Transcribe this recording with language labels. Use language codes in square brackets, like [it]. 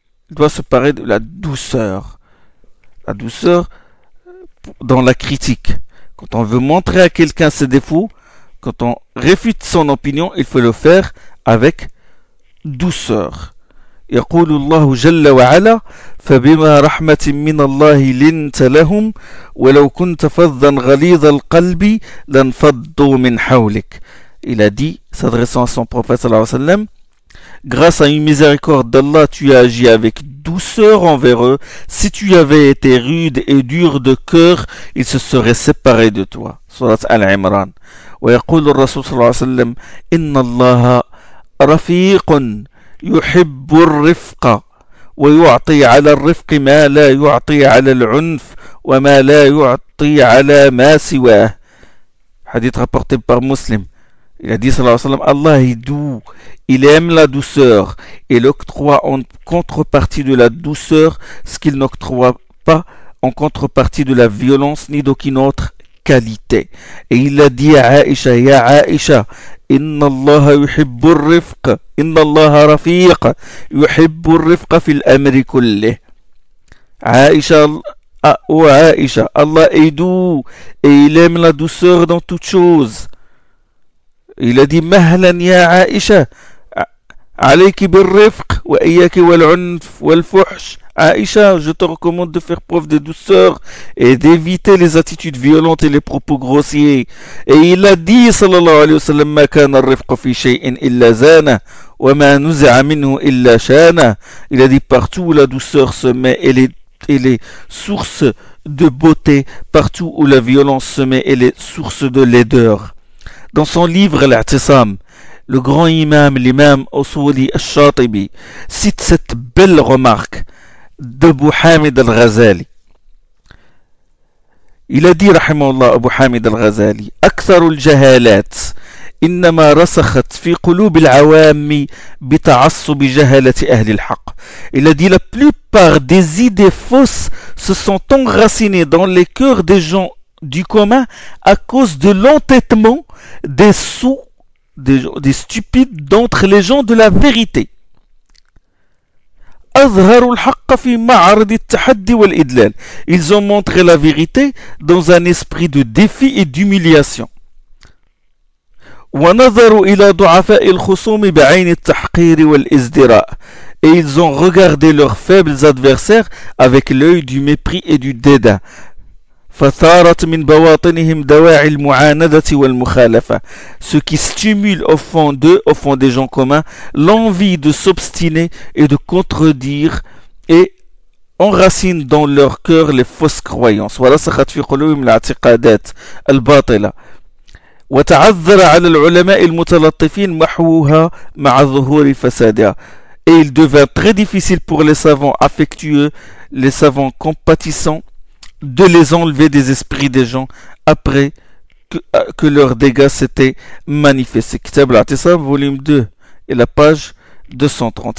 [fr] Il doit se parer de la douceur. La douceur dans la critique. Quand on veut montrer à quelqu'un ses défauts, quand on réfute son opinion, il faut le faire avec douceur. [ar] يقول الله جل وعلا فبما رحمة من الله لنت لهم ولو كنت فظا غليظ القلب لانفضوا من حولك. [fr] Il a dit, s'adressant à son prophète صلى الله عليه وسلم, grâce à une miséricorde d'Allah, tu as agi avec douceur envers eux. Si tu avais été rude et dur de cœur, ils se seraient séparés de toi. Surat Al-Imran. [ar] ويقول الرسول صلى الله عليه وسلم إن الله رفيق يحب الرفق ويعطي على الرفق ما لا يعطي على العنف وما لا يعطي على ما سواه. [fr] حديث rapporté par مسلم. Il a dit صلى الله عليه وسلم Allah est doux, il aime la douceur et il octroie en contrepartie de la douceur ce qu'il n'octroie pas en contrepartie de la violence ni d'aucune autre qualité. Et il a dit à Aïcha, ya Aïcha, [ar] إن الله يحب الرفق إن الله رفيق يحب الرفق في الأمر كله. عائشة أو عائشة الله إيدو إيلا من [fr] la douceur dans toutes choses. Il a dit [ar] مهلا يا عائشة عليك بالرفق وإياك والعنف والفحش. [fr] عائشة, je te recommande de faire preuve de douceur et d'éviter les attitudes violentes et les propos grossiers. Et il a dit, [ar] sallallahu alayhi wa sallam, ما كان الرفق في شيء إلا زانا وما نزع منه إلا شانا. [fr] Il a dit, partout où la douceur se met, elle est source de beauté. Partout où la violence se met, elle est source de laideur. Dans son livre, l'Atisam, le grand imam, l'imam Oswali al-Shatibi, cite cette belle remarque d'Abu Hamid al-Ghazali. Il a dit, rahimahullah, Abu Hamid al-Ghazali, « [ar] أكثر الجهالات إنما رسخت في قلوب العوام بتعصب جهالة أهل الحق. [fr] » Il a dit, la plupart des idées fausses se sont enracinées dans les cœurs des gens du commun à cause de l'entêtement des sous, des stupides d'entre les gens de la vérité. [ar] أظهروا الحق في معرض التحدي والإدلال. [fr] Ils ont montré la vérité dans un esprit de défi et d'humiliation. [ar] ونظروا إلى ضعفاء الخصوم بعين التحقير والإزدراء. [fr] Et ils ont regardé leurs faibles adversaires avec l'œil du mépris et du dédain. [ar] فثارت من بواطنهم دواعي المعاندة والمخالفة. [fr] Ce qui stimule au fond d'eux, au fond des gens communs, l'envie de s'obstiner et de contredire et enracine dans leur cœur les fausses croyances. [ar] ورسخت في قلوبهم الاعتقادات الباطلة. وتعذر على العلماء المتلطفين محوها مع ظهور فسادها. [fr] Et il devint très difficile pour les savants affectueux, les savants compatissants, de les enlever des esprits des gens après que leur dégât s'était manifesté. Kitab al-Atisam, volume 2, et la page 230.